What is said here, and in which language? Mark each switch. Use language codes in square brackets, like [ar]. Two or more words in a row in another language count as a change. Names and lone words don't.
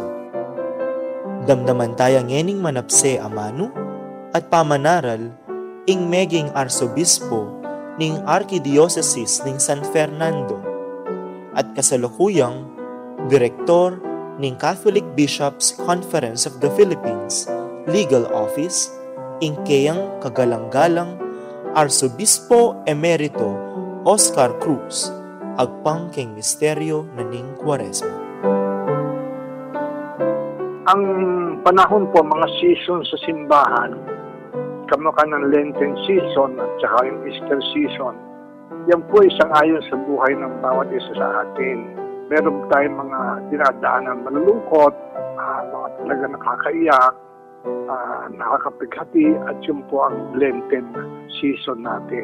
[pam] Damdaman taya ngening manapse amano at pamanaral ing meging arsobispo ning Archdiocese ning San Fernando at kasalukuyang Direktor ning Catholic Bishops Conference of the Philippines Legal Office ing kayang kagalang-galang Arsobispo Emerito Oscar Cruz agpang king misteryo na ning Kwaresma. [tl] Ang panahon po mga season sa simbahan kamukha ng [en] Lenten season [tl] at saka yung [en] Easter season, [tl] yan po isang ayon sa buhay ng bawat isa sa atin. Meron tayong mga dinadaanan malulungkot, mga talaga nakakaiyak, nakakapighati, at yun po ang [en] Lenten season [tl] natin.